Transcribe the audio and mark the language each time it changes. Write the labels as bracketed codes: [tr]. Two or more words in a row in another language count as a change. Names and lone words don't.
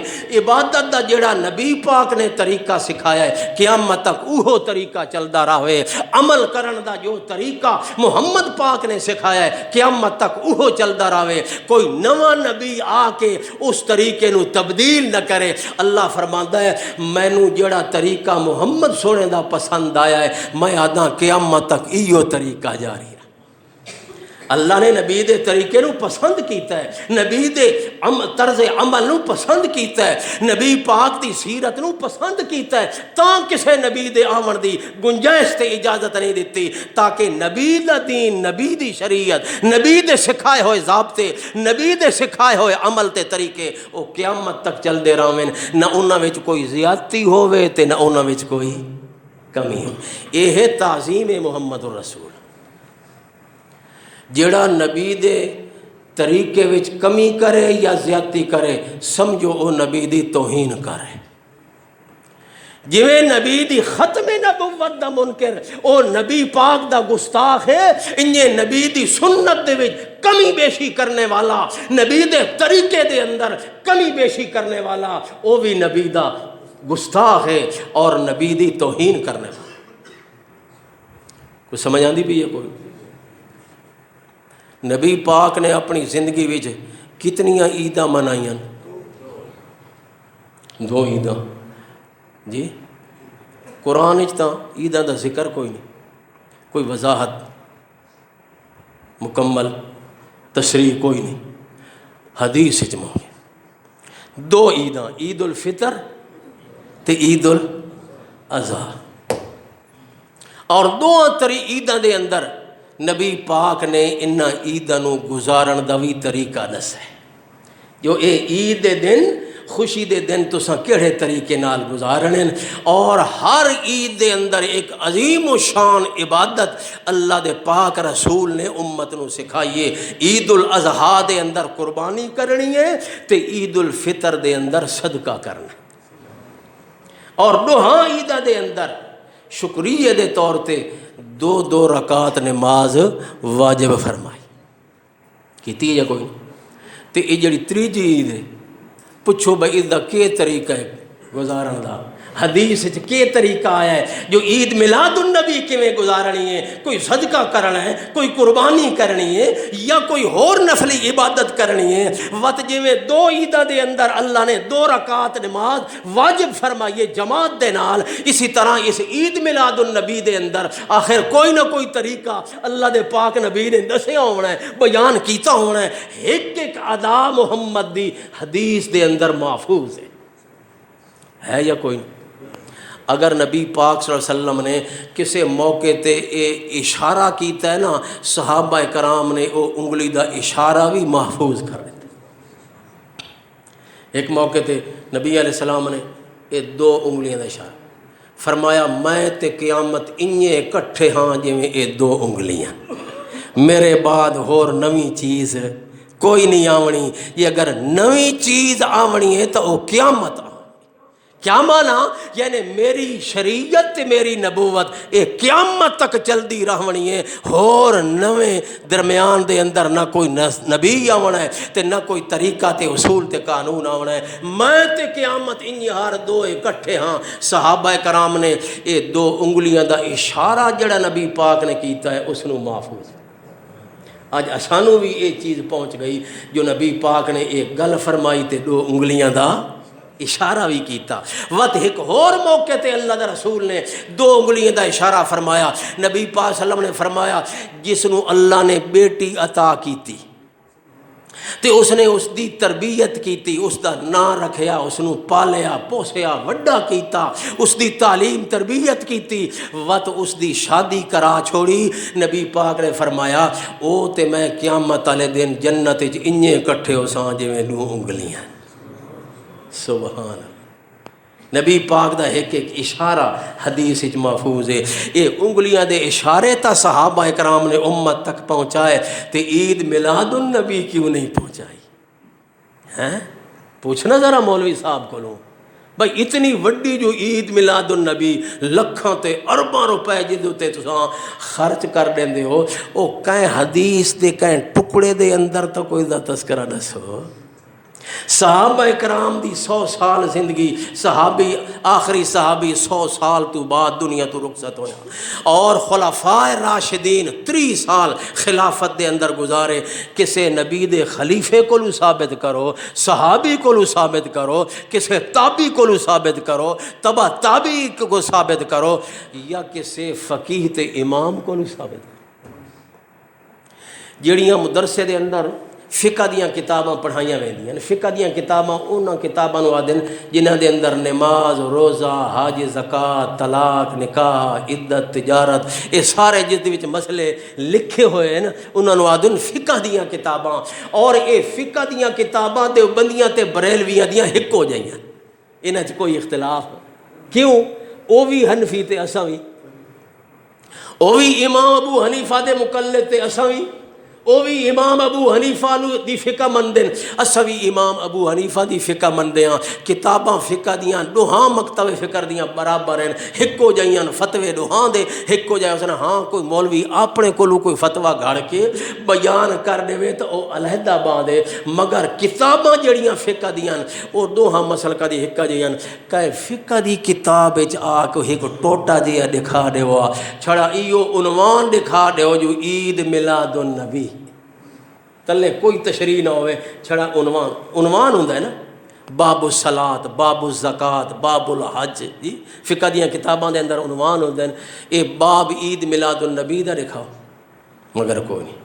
[pa] عبادت دا جڑا نبی پاک نے طریقہ سکھایا ہے قیامت تک اوہو طریقہ چلدا رہے، عمل کرن دا جو طریقہ محمد پاک نے سکھایا ہے قیامت تک اوہو چلدا رہے، کوئی نواں نبی آ کے اس طریقے تبدیل نہ کرے۔ اللہ فرماندا ہے مینوں جڑا طریقہ محمد سونے دا پسند آیا ہے میں آدھا قیامت تک ایو طریقہ جاری ہے۔ اللہ نے نبی دے طریقے نو پسند کیتا ہے، نبی دے طرز عمل نو پسند کیتا ہے، نبی پاک دی سیرت نو پسند کیتا ہے، تاں کسے نبی دے آمن دی گنجائش تے اجازت نہیں دیتی تاکہ نبی دا دین، نبی دی شریعت، نبی دے سکھائے ہوئے ضابطے، نبی دے سکھائے ہوئے عمل تے طریقے او قیامت تک چل دے رہن، نہ انہاں وچ کوئی زیادتی ہووے تے نہ انہاں وچ کوئی کمی ہو۔ یہ ہے تعظیم محمد الرسول۔ جڑا نبی دے طریقے وچ کمی کرے یا زیادتی کرے سمجھو او نبی دی توہین کرے۔ جویں نبی دی ختم نبوت دا منکر او نبی پاک دا گستاخ ہے، انجے نبی دی سنت دے وچ کمی بیشی کرنے والا، نبی دے طریقے دے اندر کمی بیشی کرنے والا او بھی نبی دا گستاخ ہے اور نبی دی توہین کرنے والا۔ کوئی سمجھ آندی بھی ہے کوئی؟ نبی پاک نے اپنی زندگی وچ کتنیاں عیداں منائیاں؟ 2 عیداں جی۔ قرآن وچ تاں عیداں دا ذکر کوئی نہیں، کوئی وضاحت مکمل تشریح کوئی نہیں۔ حدیث وچ موجود 2 عیداں، عید الفطر تے عید الاضحیٰ، اور دونوں عیداں دے اندر نبی پاک نے انہاں عیداں نو گزارن دا بھی طریقہ دسا ہے۔ جو اے عید دے دن، خوشی دے دن تساں کیڑے طریقے نال گزارنے، اور ہر عید دے اندر ایک عظیم و شان عبادت اللہ دے پاک رسول نے امت نو سکھائیے۔ عید الاضحیٰ دے اندر قربانی کرنی ہے تے عید الفطر دے اندر صدقہ کرنا، اور دوہاں عیداں دے اندر شکریہ دے طور تے 2 رکعت نماز واجب فرمائی کیتی ہے کوئی؟ تے یہ جڑی 3 عید ہے، پوچھو بھائی اس دا کیا طریقہ ہے گزارن دا؟ حدیث وچ کیا طریقہ آیا ہے جو عید میلاد النبی کیویں گزارنی ہے؟ کوئی صدقہ کرنا ہے، کوئی قربانی کرنی ہے، یا کوئی اور نفلی عبادت کرنی ہے؟ وت جویں 2 عیداں دے اندر اللہ نے 2 رکعت نماز واجب فرمائیے جماعت دے نال، اسی طرح اس عید میلاد النبی دے اندر آخر کوئی نہ کوئی طریقہ اللہ دے پاک نبی نے دسیا ہونا ہے، بیان کیتا ہونا ہے۔ ایک ادا محمد دی حدیث دے اندر محفوظ ہے یا کوئی نہیں؟ اگر نبی پاک [ar] صلی اللہ علیہ وسلم [pa] نے کسی موقع تے اے اشارہ کیتا ہے نا، صحابہ کرام نے وہ انگلی دا اشارہ بھی محفوظ کر دیتا۔ ایک موقع تے نبی [ar] علیہ السلام [pa] نے یہ 2 انگلیاں دا اشارہ فرمایا، میں تے قیامت انجے کٹھے ہاں جویں یہ 2 انگلیاں، میرے بعد ہور نویں چیز کوئی نہیں آونی۔ یہ اگر نویں چیز آونی ہے تو وہ قیامت آ۔ کیا مانا؟ یعنی میری شریعت میری نبوت یہ قیامت تک چلدی رہنی ہے، اور نویں درمیان دے اندر نہ کوئی نبی آونا ہے تے نہ کوئی طریقہ تے اصول تے قانون آونا ہے۔ میں تے قیامت انہی ہر 2 اکٹھے ہاں۔ صحابہ کرام نے یہ 2 انگلیاں دا اشارہ جڑا نبی پاک نے کیتا ہے اس نو محفوظ۔ آج اسانو بھی یہ چیز پہنچ گئی جو نبی پاک نے ایک گل فرمائی تے 2 انگلیاں دا اشارہ بھی کیتا۔ وقت ایک اور موقع تے اللہ دا رسول نے 2 انگلیاں دا اشارہ فرمایا۔ نبی پاک [ar] صلی اللہ علیہ وسلم [pa] نے فرمایا، جس نو اللہ نے بیٹی عطا کیتی تے اس نے اس دی تربیت کیتی، اس دا نام رکھیا، اس نو پالیا پوسیا وڈا کیتا، اس دی تعلیم تربیت کیتی، وقت اس دی شادی کرا چھوڑی، نبی پاک نے فرمایا او تے میں قیامت والے دن جنت وچ انجے کٹھے ہو ساں جویں 2 انگلیاں۔ [ar] سبحان اللہ۔ [pa] نبی پاک دا ایک اشارہ حدیث وچ محفوظ ہے۔ یہ انگلیاں دے اشارے تا صحابہ کرام نے امت تک پہنچائے تے عید میلاد النبی کیوں نہیں پہنچائی؟ ہیں پوچھنا ذرا مولوی صاحب کو لوں بھائی، اتنی وڈی جو عید میلاد النبی لکھاں تے ارباں روپے جدوں تے تساں خرچ کر دیندے ہو، او کہیں حدیث دے کہیں ٹکڑے دے اندر تو کوئی دا تذکرہ دسو۔ صحابہ کرام دی 100 سال زندگی، صحابی آخری صحابی 100 سال تو بعد دنیا تو رخصت ہویا، اور خلفائے راشدین 30 سال خلافت دے اندر گزارے۔ کسے نبی دے خلیفے کو ثابت کرو، صحابی کو ثابت کرو، کسے تابعی کو ثابت کرو، تبع تابعی کو ثابت کرو، یا کسے فقیہ تے امام کو ثابت کرو۔ جڑیاں مدرسے دے اندر فقہ دیاں کتاباں پڑھائیاں ویندیاں، فقہ دیاں کتاباں انہاں کتاباں نو آدن جنہاں دے اندر نماز، روزہ، حج، زکوٰۃ، طلاق، نکاح، عدت، تجارت، یہ سارے جس دے وچ مسئلے لکھے ہوئے ہیں انہاں نو آدن فقہ دیاں کتاباں۔ اور یہ فقہ دیاں کتاباں دیوبندیاں تے بریلویاں دیاں ہک ہو جائیاں، انہاں چ کوئی اختلاف کیوں؟ او بھی حنفی تے اساں وی، او بھی امام ابو حنیفہ دے مقلد تے اساں وی، وہ بھی امام ابو حنیفہ دی فقہ مندے، اسا بھی امام ابو حنیفہ دی فقہ مندے ہاں۔ کتاباں فقہ دیاں دوہاں مکتب فکر دیاں برابر ہیں، ہکو جائیاں فتوے دوہاں دے ہکو جائے۔ اس نے ہاں کوئی مولوی اپنے کولو کوئی فتویٰ گھڑ کے بیان کر دے تو وہ علیحدہ باندھے، مگر کتاباں جڑیاں فقہ دیاں وہ دوہاں مسلکہ دی ہکا جائیاں۔ کہ فقہ دی کتاب آ کے ایک ٹوٹا جہا دکھا دیو، چھڑا ایو عنوان دکھا دیو جو عید میلاد النبی، تلے کوئی تشریح نہ ہوئے، چھڑا عنوان ہوندا ہے نا، [ar] باب الصلاۃ، باب الزکوٰۃ، باب الحج، [pa] جی فقہ دیاں کتاباں دے اندر عنوان ہوندے ہیں، اے باب عید میلاد النبی دا لکھا مگر کوئی نہیں۔